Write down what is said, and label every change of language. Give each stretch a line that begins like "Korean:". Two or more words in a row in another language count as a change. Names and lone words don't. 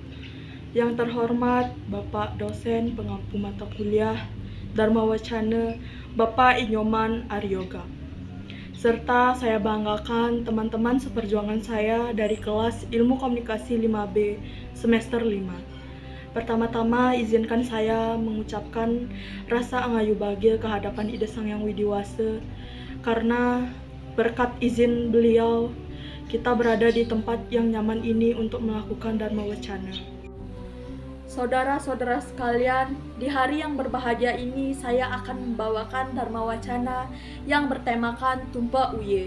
Indonesian: Yang terhormat Bapak dosen pengampu mata kuliah Dharma Wacana, Bapak Inyoman Aryoga. Serta saya banggakan teman-teman seperjuangan saya dari kelas Ilmu Komunikasi 5B semester 5. Pertama-tama izinkan saya mengucapkan rasa angayu bahagia kehadapan Ida Sang Yang Widiwasa karena berkat izin beliau kita berada di tempat yang nyaman ini untuk melakukan Dharma Wacana. Saudara-saudara sekalian, di hari yang berbahagia ini saya akan membawakan Dharma Wacana yang bertemakan Tumpa Uye.